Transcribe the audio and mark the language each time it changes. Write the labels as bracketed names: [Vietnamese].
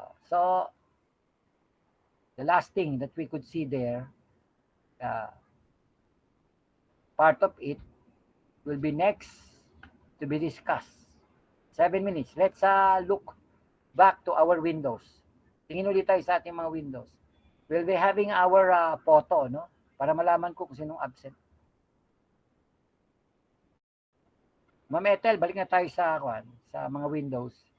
[English] So, the last thing that we could see there, part of it will be next to be discussed. 7 minutes. Let's look back to our windows. [Filipino] Tingin ulit tayo sa ating mga windows. [English] We'll be having our photo, no? [Filipino] Para malaman ko kung sinong absent. Ma'am Ethel, balik na tayo sa mga windows.